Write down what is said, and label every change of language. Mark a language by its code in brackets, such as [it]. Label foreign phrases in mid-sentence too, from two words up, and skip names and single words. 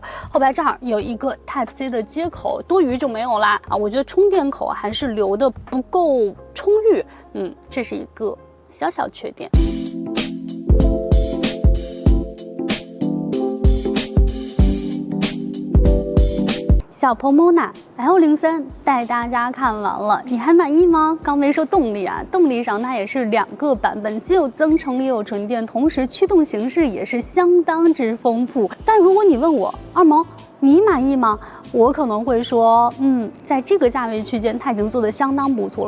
[zh] 后排这儿有一个 Type-C 的接口，多余就没有啦啊！我觉得充電口還是留的不夠充裕，這是一個小小缺點。小 Pomona L03 帶大家看完了，你還滿意嗎？剛沒說動力啊，動力上它也是2個版本，既有增程也有純電，同時驅動形式也是相當之豐富。但如果你問我二萌，你滿意嗎？我可能會說，在這個價位區間，它已經做得相當不錯了。